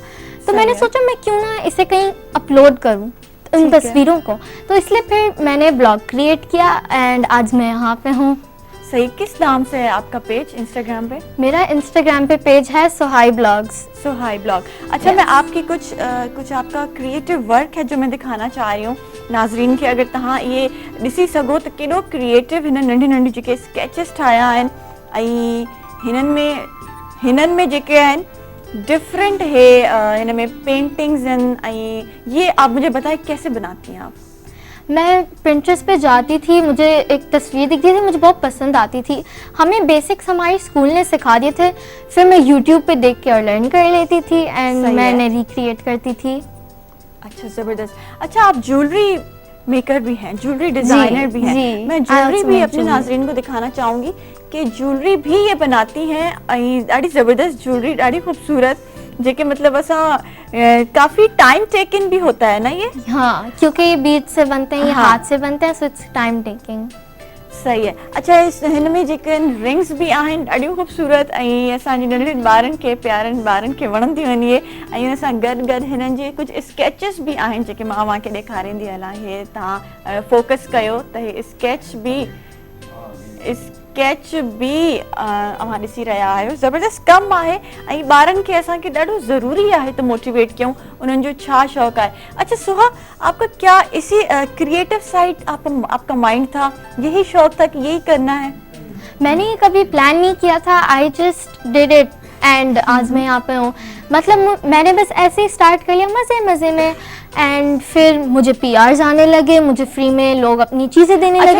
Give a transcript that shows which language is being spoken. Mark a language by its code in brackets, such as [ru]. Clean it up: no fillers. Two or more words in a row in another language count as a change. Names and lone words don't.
[hi] तो मैंने सोचा मैं क्यों ना इसे कहीं अपलोड करूं उन तस्वीरों को, तो इसलिए फिर मैंने [en] blog create [hi] किया एंड आज मैं यहाँ पे हूँ। सही, किस नाम से है आपका पेज इंस्टाग्राम पे? मेरा इंस्टाग्राम पे पेज है सोहाई ब्लॉग्स। सोहाई ब्लॉग। अच्छा, मैं आपकी कुछ आपका क्रिएटिव वर्क है जो मैं दिखाना चाह रही हूँ नाज़रीन खे। [sd] अगर तव्हां ये ॾिसी सघो त केॾो क्रिएटिव हिन नंढी नंढी जेके स्केचिस ठाहिया आहिनि ऐं हिननि में जेके आहिनि डिफरेंट है, हिन में पेंटिंग्स आहिनि। [hi] ये आप मुझे बताएं कैसे बनाती हैं आप? मैं पिंटरेस्ट पे जाती थी, मुझे एक तस्वीर दिखती थी, मुझे बहुत पसंद आती थी। हमें बेसिक्स हमारे स्कूल ने सिखा दिए थे, फिर मैं यूट्यूब पे देख के और लर्न कर लेती थी एंड मैंने रिक्रिएट करती थी। अच्छा, ज़बरदस्त। अच्छा, आप [en] jewelry maker [hi] भी हैं, [en] jewelry designer [hi] भी हैं। मैं ज्वेलरी भी अपने नाज़रीन को दिखाना चाहूँगी कि ज्वेलरी भी ये बनाती हैं [sd] ऐं ॾाढी ज़बरदस्त ज्वेलरी, ॾाढी ख़ूबसूरत, जेके मतलब असां काफ़ी [en] time taken [hi] भी होता है ना ये? हाँ, क्योंकि ये बीट से बनते हैं, ये हाथ से बनते हैं, [en] so it's time taking. [hi] सही है। [sd] अच्छा, इस हिन में जेकनि रिंग्स बि आहिनि ॾाढियूं ख़ूबसूरत ऐं असांजे नंढड़नि ॿारनि खे प्यारनि ॿारनि खे वणंदी वञे, ऐं हुन सां गॾु गॾु हिननि जे कुझु स्केचिस बि आहिनि जेके मां तव्हांखे ॾेखारींदी हलां। हे तव्हां फोकस कयो त हे स्केच बि अव्हां ॾिसी रहिया आहियो, ज़बरदस्त कमु आहे ऐं ॿारनि खे असांखे ॾाढो ज़रूरी आहे त मोटिवेट कयूं उन्हनि जो छा शौक़ु आहे। [hi] अच्छा सुहा, आपका क्या इसी [en] creative side [hi] आपका माइंड था, यही शौक था कि यही करना है? मैंने ये कभी प्लान नहीं किया था, [en] I just did it [hi] एंड आज मैं यहाँ पे हूँ। मतलब मैंने बस ऐसे ही स्टार्ट कर लिया मज़े मज़े में, एंड फिर मुझे PRs आने लगे, मुझे फ्री में लोग अपनी चीज़ें देने लगे।